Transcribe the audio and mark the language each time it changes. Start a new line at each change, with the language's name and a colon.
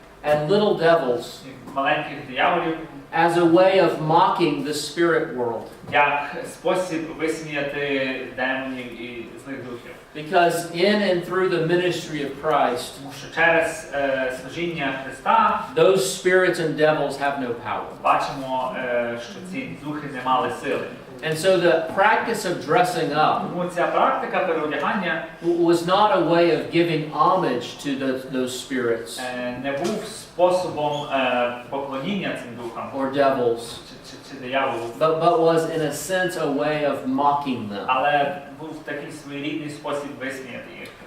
English: and little devils,
Ukrainian: маленьких дияволів,
English: as a way of mocking the spirit world.
Ukrainian: як спосіб висміяти демонів і злих духів.
English: Because in and through the ministry of Christ,
Ukrainian: Тому що через служіння Христа
English: those spirits and devils have no power.
Ukrainian: бачимо, що ці духи не мали сили.
English: And so the practice of dressing up
Ukrainian: Тому ця практика переодягання
English: was not a way of giving homage to those spirits
Ukrainian: не був способом поклоніння цим духам
English: or devils,
Ukrainian: чи дияволу,
English: but was in a sense a way of mocking them
Ukrainian: але був такий своєрідний спосіб висміяти їх.